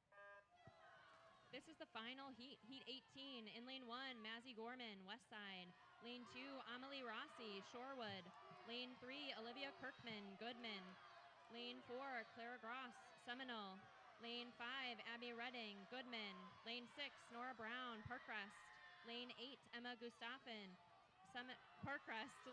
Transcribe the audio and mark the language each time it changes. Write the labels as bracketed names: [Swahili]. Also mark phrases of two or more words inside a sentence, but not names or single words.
[English] This is the final heat, Heat 18. In lane 1, Mazzy Gorman, West Side. Lane 2, Amelie Rossi, Shorewood. Lane 3, Olivia Kirkman, Goodman. Lane 4, Clara Gross, Seminole. Lane 5, Abby Redding, Goodman. Lane 6, Nora Brown, Parkcrest. Lane 8, Emma Gustafson, Parkcrest.